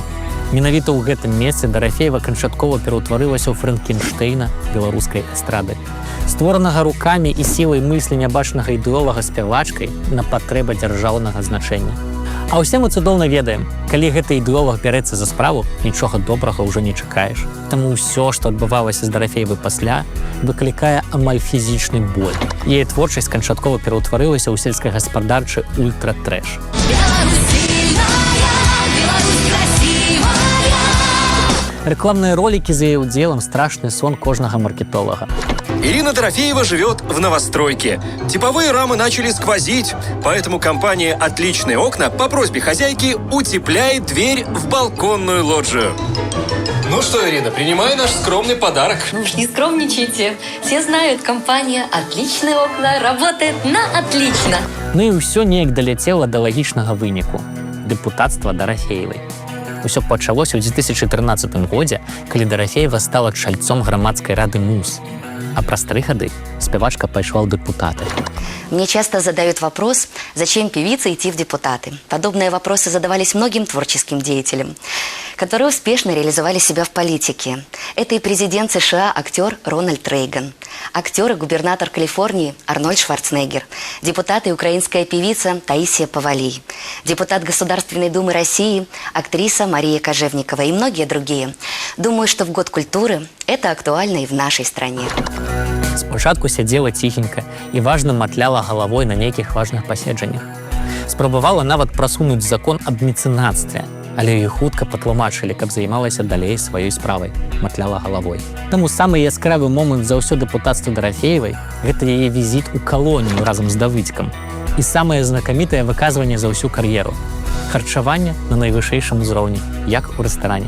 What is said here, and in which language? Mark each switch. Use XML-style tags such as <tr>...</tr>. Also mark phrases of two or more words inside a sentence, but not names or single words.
<be>Менавіта ў гэтым месцы Дарафеева канчаткова пераўтварылася ў Франкенштэйна беларускай эстрады, створанага рукамі і сілай мыслі нябачнага ідэолага спявачкай на патрэба дзяржаўнага значэння. А ўсе мы цудоўна ведаем, калі гэты ідэолог бярэцца за справу, нічога добрага ўжо не чакаеш. Таму ўсё, што адбывалася з Дарафеевай пасля, выклікае амаль фізічны боль. Яе творчасць канчаткова пераўтварылася ў сельскагаспадарчы ультра-трэш.</be> <ru>Рекламные ролики за ее уделом – страшный сон кожного маркетолога. Ирина Дорофеева живет в новостройке. Типовые рамы начали сквозить, поэтому компания «Отличные окна» по просьбе хозяйки утепляет дверь в балконную лоджию. Ну что, Ирина, принимай наш скромный подарок. Ну уж не скромничайте. Все знают, компания «Отличные окна» работает на отлично.</ru> <be>Ну і ўсё неяк даляцела да лагічнага выніку – дэпутацтва Дарафеевай. Усё пачалося ў 2013 годзе, калі Дарафеева стала чальцом грамадскай рады МУЗ. А праз 3 гады спявачка пайшла ў дэпутаты.</be> <ru>Мне часто задают вопрос, зачем певице идти в депутаты. Подобные вопросы задавались многим творческим деятелям, которые успешно реализовали себя в политике. Это и президент США, актер Рональд Рейган, актер и губернатор Калифорнии Арнольд Шварценеггер, депутат и украинская певица Таисия Повалий, депутат Государственной Думы России, актриса Мария Кожевникова и многие другие. Думаю, что в год культуры это актуально и в нашей стране.</ru> <be>Спачатку сядзела ціхенька і важна матляла галавой на нейкіх важных паседжаннях. Спрабавала нават прасунуць закон аб мецэнацтве, але ёй хутка патлумачылі, каб займалася далей сваёй справай, матляла галавой. Таму самы яскравы момант за ўсё дэпутацтва Дарафеевай – гэта яе візіт у калонію разам з Давыдзькам і самае знакамітае выказванне за ўсю кар'еру – харчаванне на найвышэйшым узроўні, як у рэстаране.</be>